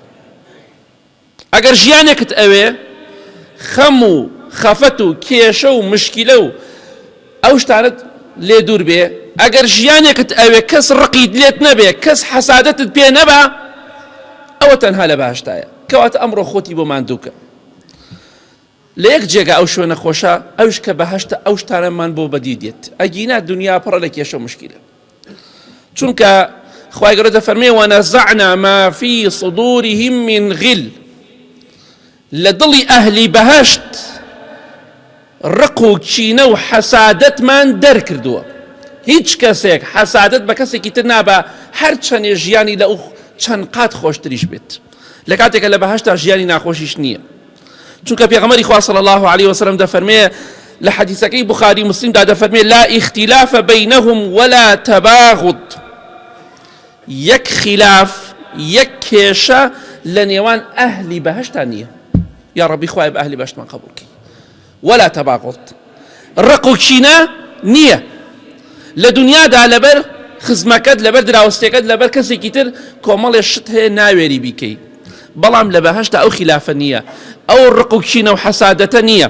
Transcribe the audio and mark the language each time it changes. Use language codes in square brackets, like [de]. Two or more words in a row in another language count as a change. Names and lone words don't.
[ckb] ئەگەر ژیانێکت ئەوێ خەم و خەفەت و کێشە و مشکیلە و ئەو شتانت لێ دوور بێ، ئەگەر ژیانێکت ئەوێ کەس ڕقیت لێت نەبێ، کەس حەسادەتت پێ نەبا، ئەوە تەنها لە بەهەشتایە. کەواتە ئەمڕۆ خۆتی بۆ ماندووکە لە یەک جێگە ئەو شوێنە خۆشە، ئەوش کە بەهەشتە ئەو شتانەمان بۆ بەدی دێت. ئەگینا دنیا پڕە لە کێشە و مشکیلە، چونکە خوای گەورە دەفەرمێ [ar] وەنەزەعنا ما فی صدورهم من غل، [ckb] لە دڵی ئەهلی بەهەشت ڕق و کینە و حەسادەتمان دەرکردووە. هیچ کەسێک حەسادەت بە کەسێکی تر نابە، هەر چەندێ ژیانی لە ئەو چەند قات خۆشتریش بێت، لە کاتێکە لە بەهەشتا ژیانی ناخۆشیش نییە. چونکە پێغەمبەری خوا [ar] صلی الله عليه وسلم [ckb] دەفەرمێ لە حەدیثەکەی بوخاری مسلمدا دەفەرمێ [ar] لا اختلاف بینهم ولا تباغض، [ckb] یەک خلاف یەک کێشە لە نێوان ئەهلی بەهەشتا نییە. یا ڕەبی خوای بە ئەهلی بەهەشتمان قبوڵکەی. [ar] ولا تباغض، [ckb] ڕق و کینە نییە لە دنیادا، لەبەر خزمەکەت، لەبەر دراوسێکەت، لەبەر کەسێکی تر کۆمەڵێ شت هەیە ناوێری بیکەی، بەڵام لە بەهەشتا ئەو خلافە نییە، ئەو ڕق و کینە و حەسادەتە نییە.